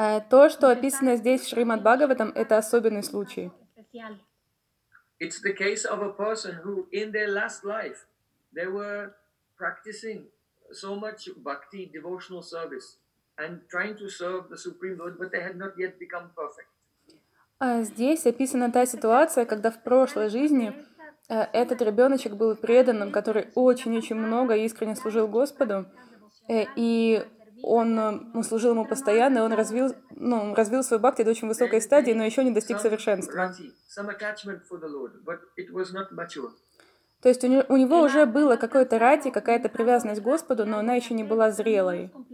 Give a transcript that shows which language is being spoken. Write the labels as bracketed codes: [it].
[ru] То, что описано здесь в Шримад Бхагаватам, это особенный случай. [en] It's the case of a person who in their last life they were practicing so much bhakti devotional service and trying to serve the Supreme Lord, but they had not yet become perfect. [ru] Здесь описана та ситуация, когда в прошлой жизни этот ребеночек был преданным, который очень-очень много искренне служил Господу, и он служил ему постоянно, и он развил свою бхакти до очень высокой стадии, но еще не достиг совершенства. [en] Some attachment for the Lord, but it was not mature. [ru] То есть у него уже было какое-то рати, какая-то привязанность к Господу, но она еще не была зрелой.